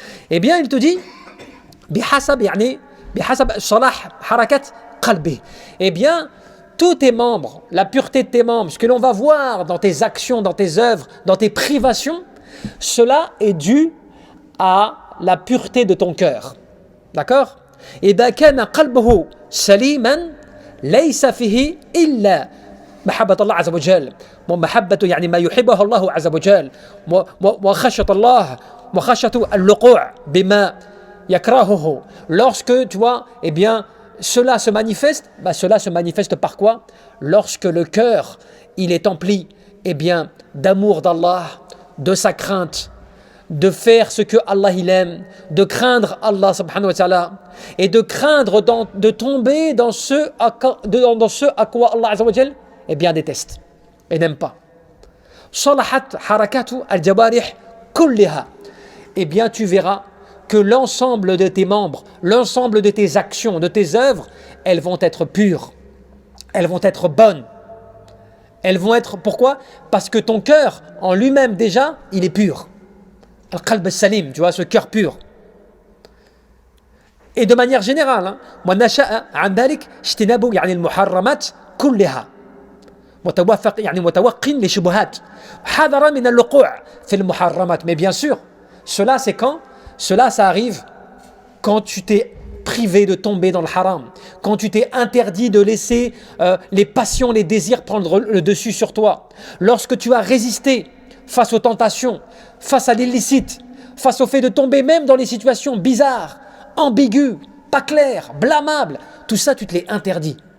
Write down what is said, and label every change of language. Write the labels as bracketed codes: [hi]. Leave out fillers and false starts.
[fr] Il te dit, bihasab salah harakat qalbi. Tous tes membres, la pureté de tes membres, ce que l'on va voir dans tes actions, dans tes œuvres, dans tes privations, cela est dû à la pureté de ton cœur. D'accord? [ar] إذا كان قلبه سليما ليس فيه إلا محبة الله عز وجل ومحبة ما يحبه الله عز وجل وخشية الله وخشية الوقوع بما يكرهه. [fr] Lorsque tu vois, cela se manifeste par quoi? Lorsque le cœur, il est empli d'amour d'Allah, de sa crainte, de faire ce que Allah il aime, de craindre Allah subhanahu wa ta'ala, et de craindre de tomber dans ce à quoi Allah azza wa jal déteste et n'aime pas. Salahat harakatu al-jawarih kulliha. Tu verras que l'ensemble de tes membres, l'ensemble de tes actions, de tes œuvres, elles vont être pures, elles vont être bonnes. Elles vont être, pourquoi? Parce que ton cœur, en lui-même déjà, il est pur. Al-qalb salim, tu vois, ce cœur pur. [ar] Et de manière générale, وَنَشَأَ عَنْ ذَلِكَ اجْتِنَابُ الْمُحَرَّمَاتِ كُلِّهَا متوقٍ لشبهات حذرا من الوقوع في المحرمات. [fr] Mais bien sûr, cela c'est quand? Cela, ça arrive quand tu t'es privé de tomber dans le haram, quand tu t'es interdit de laisser les passions, les désirs prendre le dessus sur toi, lorsque tu as résisté face aux tentations, face à l'illicite, face au fait de tomber même dans les situations bizarres, ambiguës, pas claires, blâmables, tout ça tu te l'es interdit.